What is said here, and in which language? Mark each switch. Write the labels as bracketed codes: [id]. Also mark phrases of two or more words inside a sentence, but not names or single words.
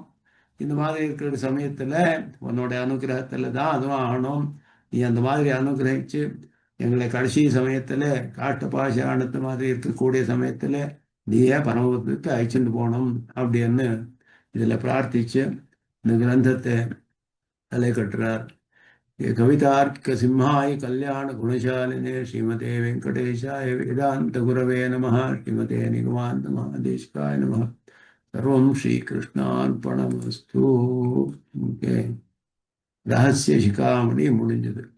[ta] இந்த மாதிரி இருக்கிற சமயத்துல உன்னோட அனுகிரகத்துல தான் அதுவும் ஆகணும். நீ அந்த மாதிரி அனுகிரகிச்சு எங்களை கடைசி சமயத்துல காஷ்டபாஷாணத்து மாதிரி இருக்கக்கூடிய சமயத்துல நீயே பரமபதத்துக்கு அழைச்சிட்டு போகணும் அப்படின்னு இதுல பிரார்த்திச்சு இந்த கிரந்தத்தை தலை கட்டுறார். [sa] कवितार्किक सिंहाय कल्याण गुणशालिने श्रीमते वेङ्कटेशाय वेदान्त गुरवे नम श्रीमते निगमान्त महादेशिकाय नम सर्वं श्रीकृष्णार्पणमस्तु. [ta] ஓகே, ரகசிய சிகாமணி முடிஞ்சது.